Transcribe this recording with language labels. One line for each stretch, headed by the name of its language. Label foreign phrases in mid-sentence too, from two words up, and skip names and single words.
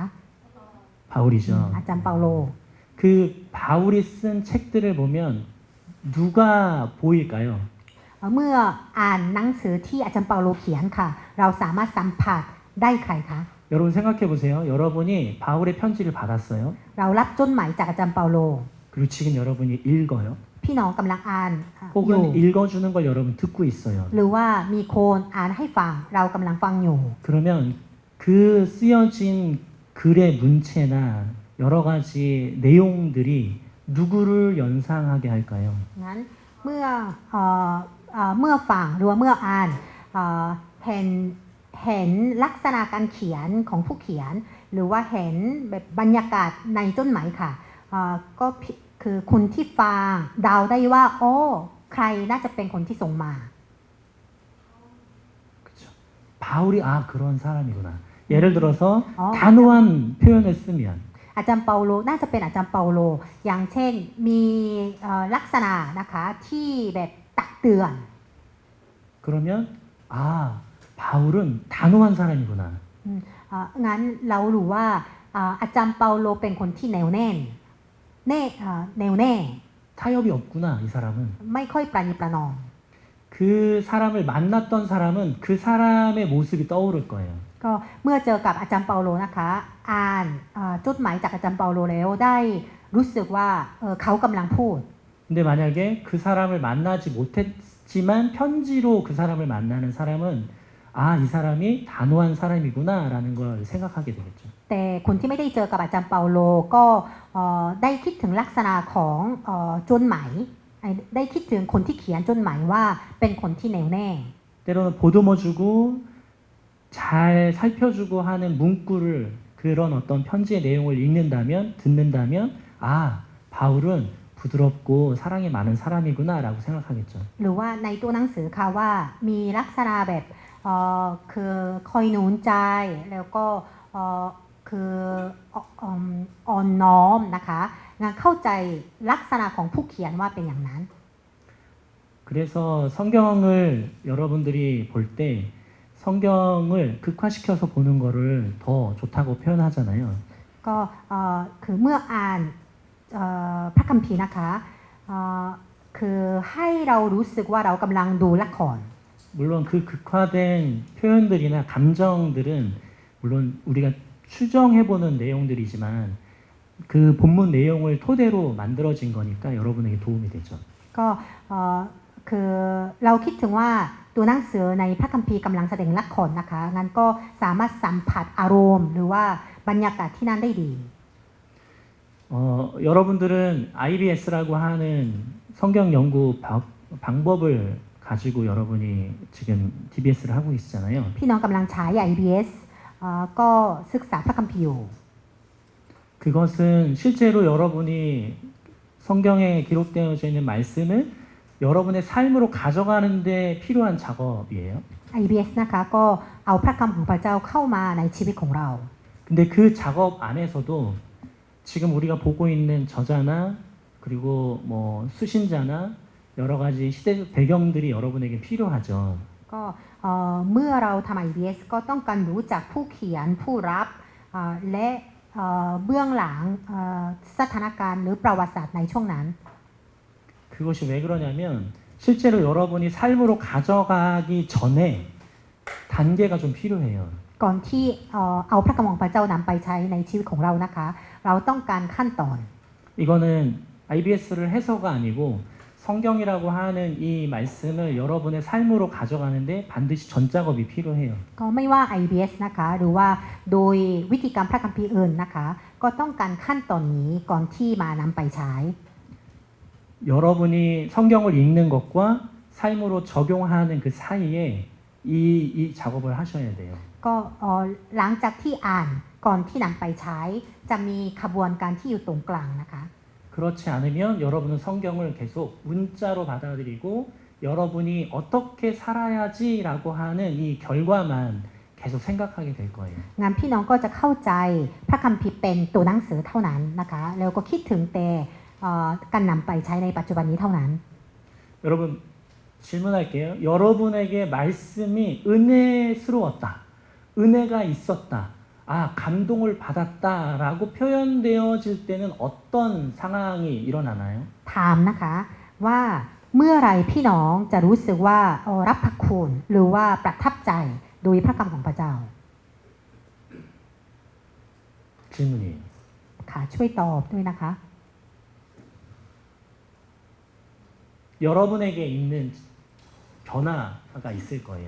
Korean: 바울이죠.
Thai: อาจารย์เปาโล
Korean: 그 바울이 쓴 책들을 보면 누가 보일까요?
Thai: เมื่ออ่านหนังสือที่อาจารย์เปาโลเขียนค่ะ เราสามารถสัมผัสได้ใครคะ
Korean: 여러분 생각해 보세요. 여러분이 바울의 편지를 받았어요.
Thai: เรารับจดหมายจากอาจารย์เปาโล
Korean: 그리고 지금 여러분이 읽어요.
Thai: พี่น้องกำลังอ่านอยู่
Korean: 혹은 읽어주는 걸 여러분 듣고 있어요.
Thai: หรือว่ามีคนอ่านให้ฟังเรากำลังฟังอยู่
Korean: 그러면 그 쓰여진 글의 문체나 여러 가지 내용들이 누구를 연상하게 할까요?
Thai: งั้นเมื่อฟังหรือว่าเมื่ออ่านเห็นลักษณะการเขียนของผู้เขียน หรือว่าเห็นแบบบรรยากาศในจดหมายค่ะก็คือคนที่ฟังเดาได้ว่าโอ้ใครน่าจะเป็นคนที่ส่งมา
Korean: 그렇죠. 바울이 그런 사람이구나. 예를 들어서 어, 단호한 표현을 쓰면
Thai: อาจารย์เปาโลน่าจะเป็นอาจารย์เปาโล อย่างเช่นมีลักษณะนะคะที่แบบตักเตือน
Korean: 그러면 바울은 단호한 사람이구나.
Thai: งั้นเรารู้ว่าอาจารย์เปาโลเป็นคนที่แนวแน่
Korean: 타협이 없구나, 이 사람은.
Thai: ไม่ค่อยประนีประนอม
Korean: 그 사람을 만났던 사람은 그 사람의 모습이 떠오를 거예요.
Thai: ก็เมื่อเจอกับอาจารย์เปาโลนะคะอ่านจดหมายจากอาจารย์เปาโลแล้วได้รู้สึกว่าเขากำลังพูด
Korean: 근데 만약에 그 사람을 만나지 못했지만 편지로 그 사람을 만나는 사람은 이 사람이 단호한 사람이구나라는 걸 생각하게 되겠죠.
Thai: แต่คนที่ไม่ได้เจอกับอาจารย์เปาโลก็ได้คิดถึงลักษณะของจดหมายได้คิดถึงคนที่เขียนจดหมายว่าเป็นคนที่แน่วแน่
Korean: 때로는 보듬어주고 잘 살펴주고 하는 문구를 그런 어떤 편지의 내용을 읽는다면 듣는다면 바울은 부드럽고 사랑이 많은 사람이구나라고 생각하겠죠.
Thai: หรือว่าในตัวหนังสือค่ะว่ามีลักษณะแบบคือคอยหนุนใจแล้วก็คืออ่อนน้อมนะคะงั้นเข้าใจลักษณะของผู้เขียนว่าเป็นอย่างนั้น
Korean: 그래서 성경을 여러분들이 볼 때 성경을 극화시켜서 보는 거를 더 좋다고 표현하잖아요.
Thai: ก็คือเมื่ออ่านพระคัมภีร์นะคะคือให้เรารู้สึกว่าเรากำลังดูละคร
Korean: 물론 그 극화된 표현들이나 감정들은 물론 우리가 추정해보는 내용들이지만 그 본문 내용을 토대로 만들어진 거니까 여러분에게 도움이 되죠.
Thai: ก็คือเราคิดถึงว่าตัวหนังสือในพระคัมภีร์กำลังแสดงละครนะคะงั้นก็สามารถสัมผัสอารมณ์หรือว่าบรรยากาศที่นั่นได้ดี
Korean: 여러분들은 IBS라고 하는 성경 연구 방법을 가지고 여러분이 지금 DBS를 하고 계시잖아요.
Thai: พี่น้องกำลังใช้ IBS ก็ศึกษาพระคัมภีร์อยู่
Korean: 그것은 실제로 여러분이 성경에 기록되어져 있는 말씀을 여러분의 삶으로 가져가는 데 필요한 작업이에요.
Thai: IBS นะคะก็เอาพระคำของพระเจ้าเข้ามาในชีวิตของเรา
Korean: 근데 그 작업 안에서도 지금 우리가 보고 있는 저자나 그리고 뭐 수신자나 여러 가지 시대적 배경들이 여러분에게 필요하죠.
Thai: ก็เมื่อเราทำ IBS ก็ต้องการรู้จักผู้เขียนผู้รับและเบื้องหลังสถานการณ์หรือประวัติศาสตร์ในช่วงนั้น
Korean: 그것이 왜 그러냐면 실제로 여러분이 삶으로 가져가기 전에 단계가 좀 필요해요.
Thai: ก่อนที่เอาพระคำของพระเจ้านำไปใช้ในชีวิตของเรานะคะ เราต้องการขั้นตอน
Korean: 이거는 IBS를 해서가 아니고 성경이라고 하는 이 말씀을 여러분의 삶으로 가져가는데 반드시 전작업이 필요해요.
Thai: ก็ไม่ว่า IBS นะคะหรือว่าโดยวิธีการพระคัมภีร์อื่นนะคะ ก็ต้องการขั้นตอนนี้ก่อนที่มานำไปใช้
Korean: 여러분이 성경을 읽는 것과 삶으로 적용하는 그 사이에 이 작업을 하셔야 돼요.
Thai: ก็หลังจากที่อ่านก่อนที่นำไปใช้ จะมีขบวนการที่อยู่ตรงกลางนะคะ
Korean: 그렇지 않으면 여러분은 성경을 계속 문자로 받아들이고 여러분이 어떻게 살아야지라고 하는 이 결과만 계속 생각하게 될 거예요.
Thai: งั้นพี่น้องก็จะเข้าใจพระคัมภีร์เป็นตัวหนังสือเท่านั้นนะคะแล้วก็คิดถึงแต่การนำไปใช้ในปัจจุบันนี้เท่านั้น
Korean: 여러분 질문할게요. 여러분에게 말씀이 은혜스러웠다. 은혜가 있었다. 아, 감동을 받았다라고 표현되어질 때는 어떤 상황이 일어나나요?
Thai: ถามนะคะว่าเมื่อไรพี่น้องจะรู้สึกว่ารับพระคุณหรือว่าประทับใจโดยพระคำของพระเจ้า
Korean: 질문이에요.
Thai: ค่ะช่วยตอบด้วยนะคะ
Korean: 여러분에게 있는 변화가 있을 거예요.